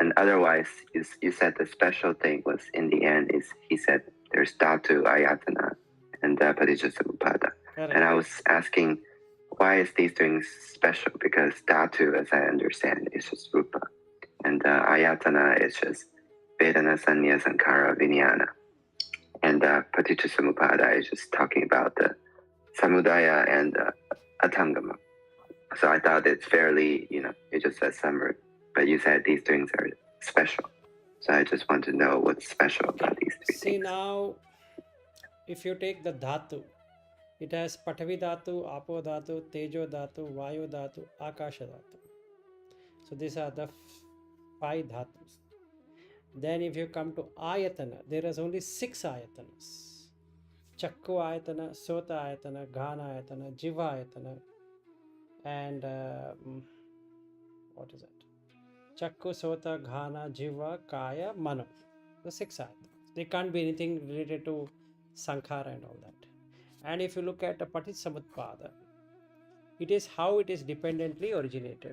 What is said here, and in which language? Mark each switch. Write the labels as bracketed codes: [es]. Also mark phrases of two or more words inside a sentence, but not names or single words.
[en] And otherwise, you said the special thing was in the end is he said there's dhatu, ayatana, and paticcasamuppada. And I was asking, why is these things special? Because dhatu, as I understand, is just rupa, and ayatana is just [pi] vedāna, sañña, sankhara, vijnana, [en] and paticcasamuppada is just talking about the samudaya and atangama. So I thought it's fairly, it just says summary, but you said these things are special. So I just want to know what's special about these three things. See now, if you take the dhatu, it has [pi] patavi dhatu, apo dhatu, tejo dhatu, vayu dhatu, akasha dhatu. [en] So these are the 5 dhatus. Then if you come to ayatana, there is only 6 ayatanas. [pi] Chakku ayatana, sota ayatana, ghana ayatana, jiva ayatana, [en] and what is it? [pi] Chakku, sota, ghana, jiva, kaya, mano. [en] The 6 ayatanas. They can't be anything related to sankhara and all that. And if you look at the paticsamutpada, it is how it is dependently originated.